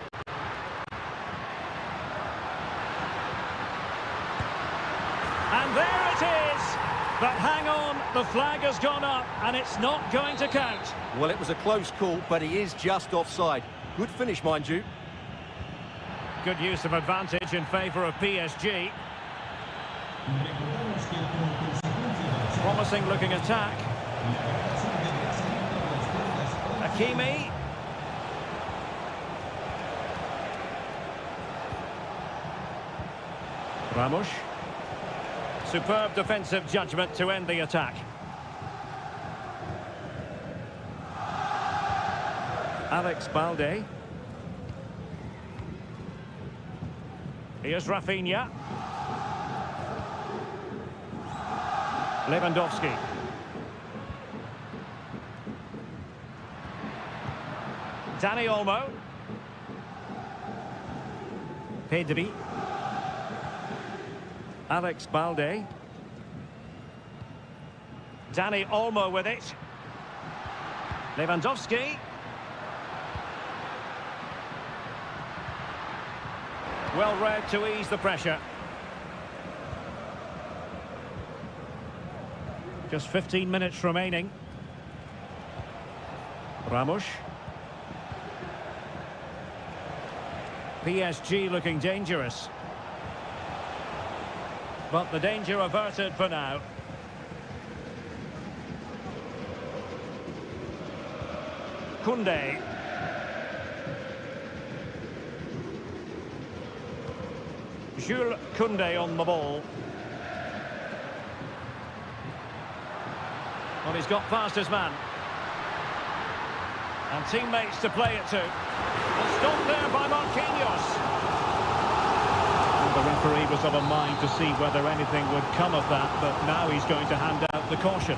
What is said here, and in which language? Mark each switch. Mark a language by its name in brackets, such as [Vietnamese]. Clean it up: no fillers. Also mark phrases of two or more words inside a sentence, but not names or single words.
[English] And there it is! But hang on, the flag has gone up and it's not going to count. Well, it was a close call, but he is just offside. Good finish, mind you. Good use of advantage in favour of PSG. [Spanish] Recordamos que como consecuencia de las [English] Promising looking attack. Hakimi. Ramos. Superb defensive judgment to end the attack. Alex Balde. Here's Rafinha. Lewandowski. Dani Olmo. Pedri. Alex Balde. Dani Olmo with it. Lewandowski. Well read to ease the pressure. Just 15 minutes remaining. Ramos. PSG looking dangerous. But the danger averted for now. Koundé. Jules Koundé on the ball. Well, he's got past his man. And teammates to play it to. And stopped there by Marquinhos. The referee was of a mind to see whether anything would come of that, but now he's going to hand out the caution.